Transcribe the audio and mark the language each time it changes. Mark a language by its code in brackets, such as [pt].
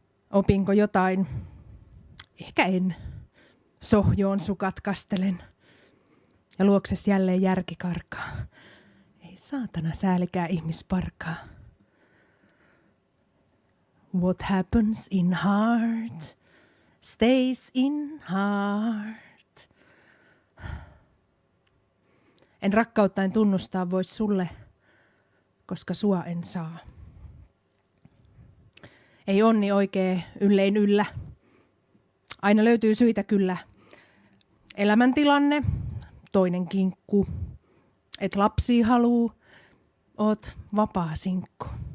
[fi] Opinko jotain? Ehkä en. Sohjoon sukat kastelen. Ja luokses jälleen järki karkaa. Ei saatana säälikää ihmisparkaa. [en] What happens in heart stays in heart. [fi] En rakkauttain tunnustaa vois sulle, koska sua en saa. Ei onni oikee yllein yllä. Aina löytyy syitä kyllä. Elämäntilanne, toinen kinkku. Et lapsi haluu, oot vapaa sinkku.